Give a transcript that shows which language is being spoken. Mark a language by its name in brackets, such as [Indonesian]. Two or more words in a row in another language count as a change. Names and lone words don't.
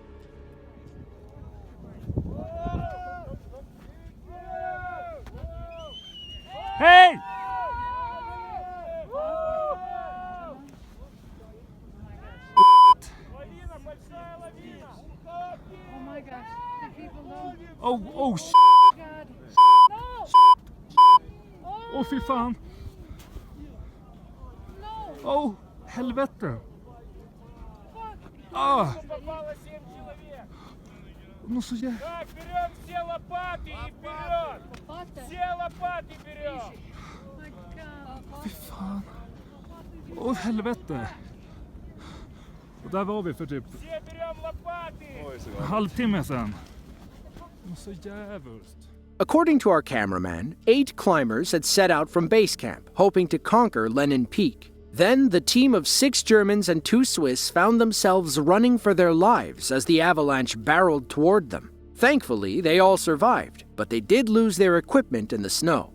[English] Hey! Oh my gosh, the people know. Oh, God. [Swedish] Åh fy fan! [English] No! [Swedish] Åh, helvete! Ah! Ну så jävla... [Russian] Так, берем все лопаты и вперед! Все лопаты берем! [Swedish] Fy fan! Åh helvete! Och där var vi för typ [Russian] Все берем лопаты! [Swedish] en halvtimme sedan. Åh så jävligt. [English] According to our cameraman, 8 climbers had set out from base camp, hoping to conquer Lenin Peak. Then, the team of 6 Germans and 2 Swiss found themselves running for their lives as the avalanche barreled toward them. Thankfully, they all survived, but they did lose their equipment in the snow.